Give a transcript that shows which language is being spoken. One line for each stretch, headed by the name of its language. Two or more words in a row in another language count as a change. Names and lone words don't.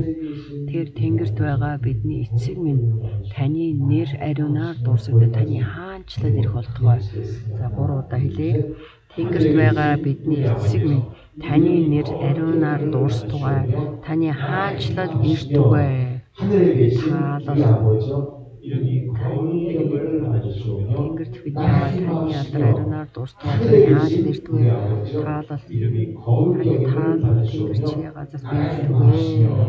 Mongolian: Тэгэхээр тэнгэрт байгаа бидний эцэг минь таны нэр ариунаар дуусагдаад таны хаанчлал ирэх болтугай. За 3 удаа хэлье. Тэнгэрт байгаа бидний эцэг минь таны нэр ариунаар дуустугай. Таны хаанчлал иртугай.
Korean: 하늘에 계신 우리 아버지여 이름이 거룩함을 받으시오며
Mongolian: Тэнгэрт бидний таны алдар ариунаар дуустугай. Таны хаанчлал иртугай. Таалал
Korean: 이름이 거룩함을
Mongolian: тэнгэрчийн газар биелдэггүй.